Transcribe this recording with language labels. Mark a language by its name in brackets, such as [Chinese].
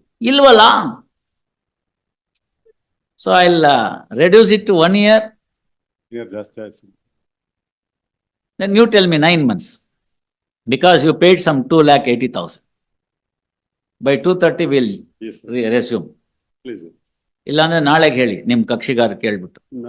[Kannada] ಇಲ್ವಲ್ಲ. [English] So I will reduce it to 1 year. Then you tell me 9 months because you paid some 2,80,000. By 2:30 we'll resume. [Kannada] ಇಲ್ಲಾಂದ್ರೆ ನಾಳೆಗೆ ಹೇಳಿ, ನಿಮ್ ಕಕ್ಷಿಗಾರ ಕೇಳ್ಬಿಟ್ಟು.